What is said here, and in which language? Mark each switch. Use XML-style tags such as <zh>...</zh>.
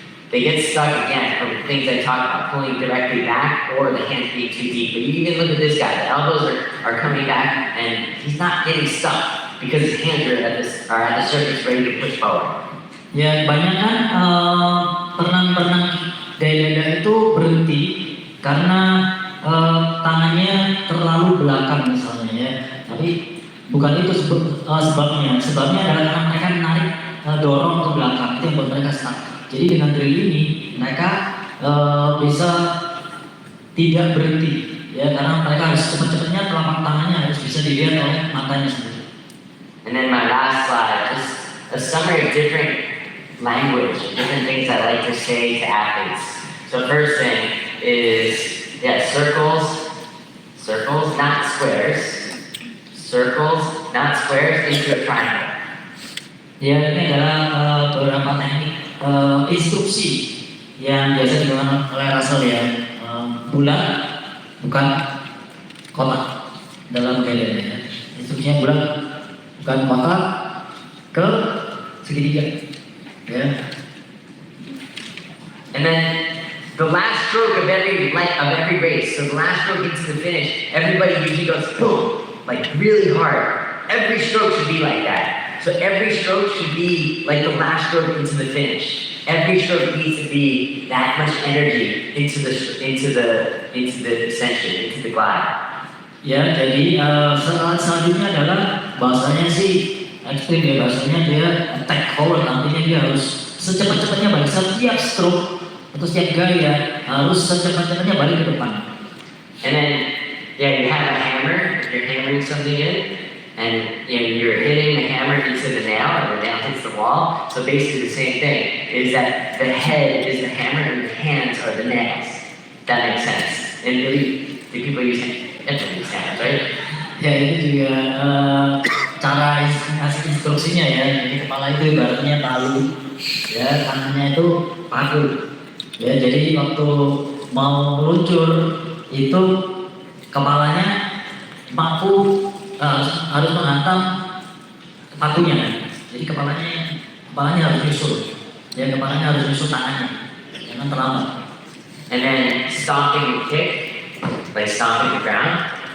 <en>They get stuck again from the things I talked about, pulling directly back or the hands being too deep. But you can look at this guy, the elbows are coming back and he's not getting stuck because his hands are at the surface ready to push forward.</en> <id>Ya, kebanyakan perenang-perenang gaya dada itu berhenti karena tangannya terlalu belakang misalnya ya. Tapi bukan itu sebabnya. Sebabnya adalah karena mereka menarik dorong ke belakang, itu yang buat mereka stuck. Jadi dengan drill ini mereka bisa tidak berhenti ya, karena mereka harus cepat-cepatnya telapak tangannya harus bisa dilihat oleh matanya sendiri.</id> <en>And then my last slide, just a summary of different language, different things I like to say to athletes. So first thing is, circles, not squares. Circles, not squares, into a triangle.</en> <id>Ya, ini adalah beberapa teknik instruksi yang biasa digunakan oleh Russell ya, bulat bukan kotak dalam gaya dada ya. Instruksinya bulat bukan kotak ke segitiga ya.</id> <en>And then the last stroke of every race, so the last stroke into the finish, everybody usually goes boom, like really hard. Every stroke should be like that. So every stroke should be like the last stroke into the finish. Every stroke needs to be that much energy into the descension, into the glide.</en> <id>Ya, jadi selanjutnya adalah bahasanya sih ekstrim ya, bahasanya dia</id> <en>attack forward,</en> <id>artinya dia harus secepat-cepatnya balik setiap stroke atau setiap gaya harus secepat-cepatnya balik ke depan.</id> <en>And then you have a hammer, you're hammering something in. And you're hitting the hammer into the nail, and the nail hits the wall. So basically the same thing, is that the head is the hammer and the hands are the nails. That makes sense. And really, do people use hands, right?</en> <id>Ya, itu juga cara ngasih instruksinya ya. Jadi kepala itu ibaratnya palu, ya, tangannya itu paku. Ya, jadi waktu mau meluncur itu kepalanya paku harus menghantam pakunya. Jadi kepalanya harus nyusul. Ya, kepalanya harus nyusul tangannya. Jangan terlambat.</id> <en>And then stomping and kick, like stomping the ground.</en>